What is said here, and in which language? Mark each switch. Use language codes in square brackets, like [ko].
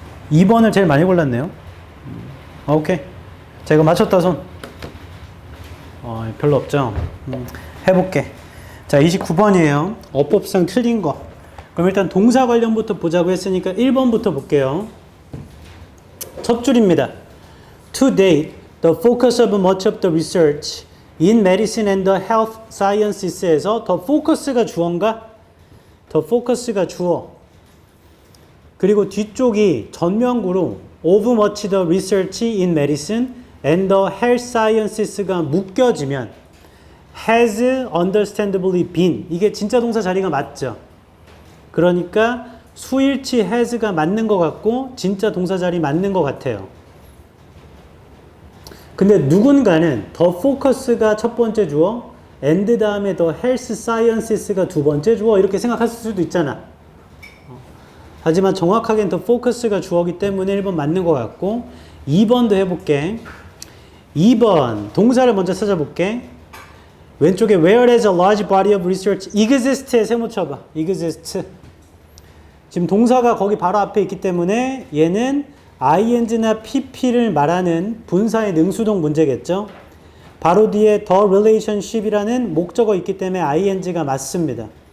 [ko] 2번을 제일 많이 골랐네요. 오케이. 자, 이거 맞췄다, 손. 별로 없죠? 해볼게. 자, 29번이에요. 어법상 틀린 거. 그럼 일단 동사 관련부터 보자고 했으니까 1번부터 볼게요. 첫 줄입니다. [en] To date, the focus of much of the research in medicine and the health sciences에서 the focus가 [ko] 주어인가? the focus가 주어. 그리고 뒤쪽이 전면구로 [en] of much the research in medicine and the health sciences가 [ko] 묶여지면 [en] has understandably been. [ko] 이게 진짜 동사 자리가 맞죠? 그러니까 수일치 has가 맞는 것 같고 진짜 동사 자리 맞는 것 같아요. 근데 누군가는 the focus가 첫 번째 주어, and 다음에 the health sciences가 두 번째 주어 이렇게 생각하실 수도 있잖아. 하지만 정확하게는 the focus가 주어기 때문에 1번 맞는 것 같고 2번도 해볼게. 2번 동사를 먼저 찾아볼게. 왼쪽에 [en] whereas a large body of research exists에 [ko] 세모 쳐봐. exist. 지금 동사가 거기 바로 앞에 있기 때문에 얘는 ing나 pp를 말하는 분사의 능수동 문제겠죠. 바로 뒤에 [en] the relationship [ko] 이라는 목적어 있기 때문에 ing가 맞습니다.